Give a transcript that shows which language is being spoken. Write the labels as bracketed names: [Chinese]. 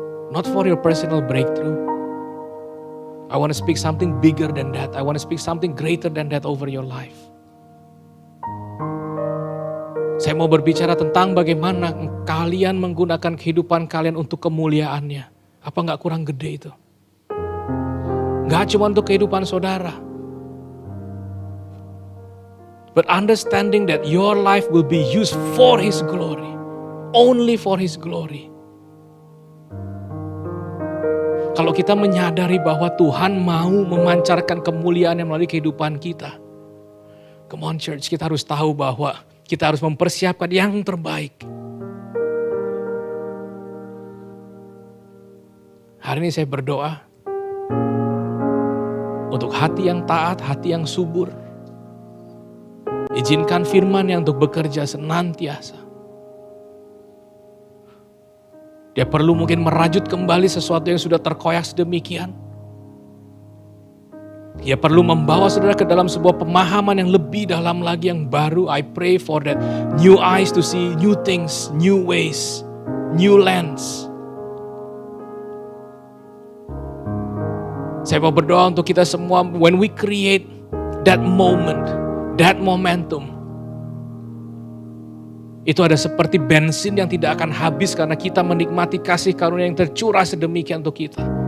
[English] Not for your personal breakthrough. I want to speak something bigger than that. I want to speak something greater than that over your life. [Indonesian] Saya mau berbicara tentang bagaimana kalian menggunakan kehidupan kalian untuk kemuliaannya. Apa gak kurang gede itu? Gak cuma untuk kehidupan saudara. [English] But understanding that your life will be used for His glory. Only for His glory. [Indonesian] Kalau kita menyadari bahwa Tuhan mau memancarkan kemuliaan yang melalui kehidupan kita. [English] Come on church, [Indonesian] kita harus tahu bahwa kita harus mempersiapkan yang terbaik. Hari ini saya berdoa untuk hati yang taat, hati yang subur. Izinkan firman yang untuk bekerja senantiasa. Dia perlu mungkin merajut kembali sesuatu yang sudah terkoyak sedemikian. Dia perlu membawa saudara ke dalam sebuah pemahaman yang lebih dalam lagi, yang baru. [English] I pray for that new eyes to see new things, new ways, new lands. [Indonesian] Saya mau berdoa untuk kita semua, [English] when we create that moment, that momentum, [Indonesian] itu ada seperti bensin yang tidak akan habis karena kita menikmati kasih karunia yang tercurah sedemikian untuk kita.